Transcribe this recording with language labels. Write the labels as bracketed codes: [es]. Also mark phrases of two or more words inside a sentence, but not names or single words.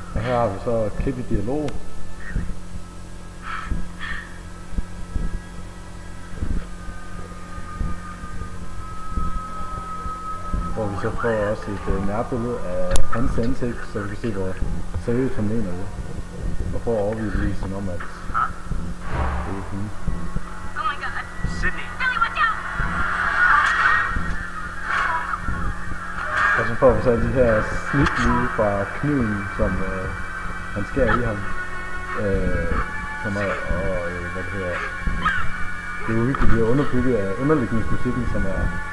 [da] her har vi så klip i dialog. Hvor vi så får også et nærbillede af hans ansigt, så vi kan se, hvor seriøst han mener det. Og får overbevisningen om, at det er hende. [en] Oh my god. Sydney. Billy, watch out! [da] Og så får vi så de her snit lige fra kniven, som han skærer i ham. Som er, hvad det hedder. Det er jo virkelig bliver underbygget af underlægningsmusikken, som er